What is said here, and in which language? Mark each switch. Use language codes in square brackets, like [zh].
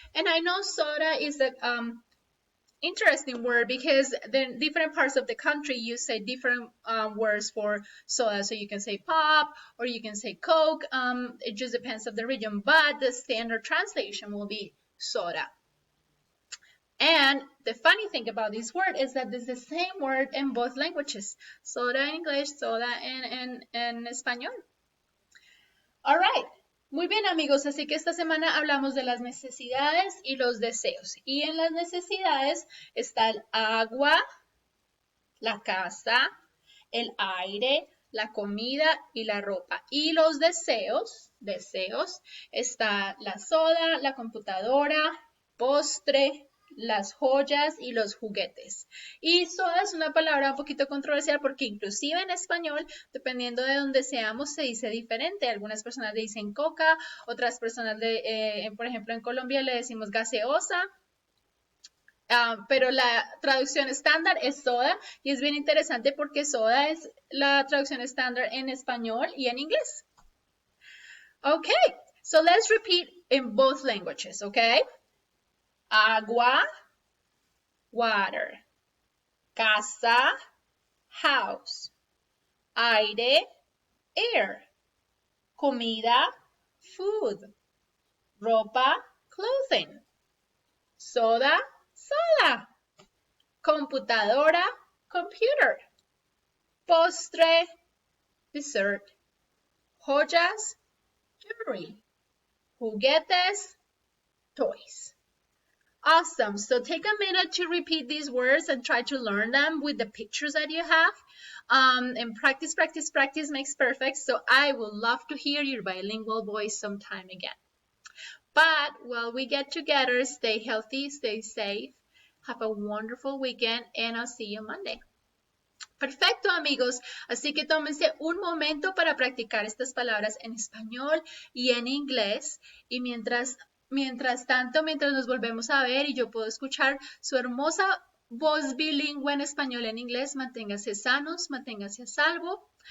[en] And I know soda is an interesting word because the different parts of the country use say different words for soda. So you can say pop or you can say Coke. It just depends on the region, but the standard translation will be soda. And the funny thing about this word is that it's the same word in both languages. [es] Soda en English, soda en español. [en] All right. [es] Muy bien, amigos. Así que esta semana hablamos de las necesidades y los deseos. Y en las necesidades está el agua, la casa, el aire, la comida y la ropa. Y los deseos, está la soda, la computadora, postre, las joyas y los juguetes. Y soda es una palabra un poquito controversial porque inclusive en español, dependiendo de donde seamos, se dice diferente. Algunas personas le dicen coca, otras personas, por ejemplo, en Colombia le decimos gaseosa. Pero la traducción estándar es soda y es bien interesante porque soda es la traducción estándar en español y en inglés. [en] Okay, so let's repeat in both languages, okay? Agua, water. Casa, house. Aire, air. Comida, food. Ropa, clothing. Soda, soda. Computadora, computer. Postre, dessert. Joyas, jewelry. Juguetes, toys. Awesome. So take a minute to repeat these words and try to learn them with the pictures that you have. And practice, practice, practice makes perfect. So I would love to hear your bilingual voice sometime again. But while we get together, stay healthy, stay safe. Have a wonderful weekend, and I'll see you Monday. [es] Perfecto, amigos. Así que tómense un momento para practicar estas palabras en español y en inglés. Y mientras tanto, mientras nos volvemos a ver y yo puedo escuchar su hermosa voz bilingüe en español y en inglés, manténganse sanos, manténganse a salvo.